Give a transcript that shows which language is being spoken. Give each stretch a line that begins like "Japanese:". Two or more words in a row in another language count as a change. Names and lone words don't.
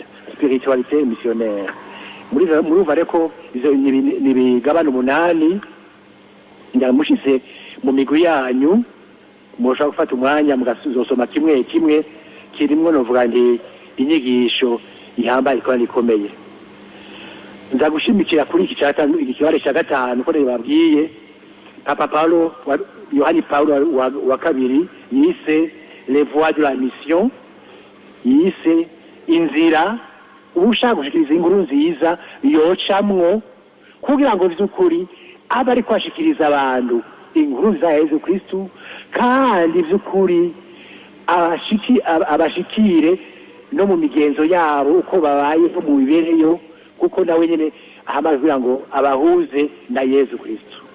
French: Spiritualité missionnaire
Rundi: muri uvare ko izo ni bigabana 8 ndamushyize mu migwi yanyu mushaka gufata umwanya mugasuzosoma kimwe kimwe kirimwo novuga ndi inyigisho ihambaye kandi ikomeye. Nzagushimikira kuri iki kibare cya 5 ko babwiye Papa Paulo Yohani Paulo wa kabiri yise
French: les voies de la mission,
Rundi: yise inzira ushaka gushikiriza inkuru nziza yocamwo kugira ngo vy'ukuri aba ari kwashikiriza abantu inkuru za Yesu Kristo kandi vy'ukuri abashikire no mu migenzo yabo uko babaye no mu bibereyo kuko nawe nyene ahamagara ngo abahuze na Yesu Kristo.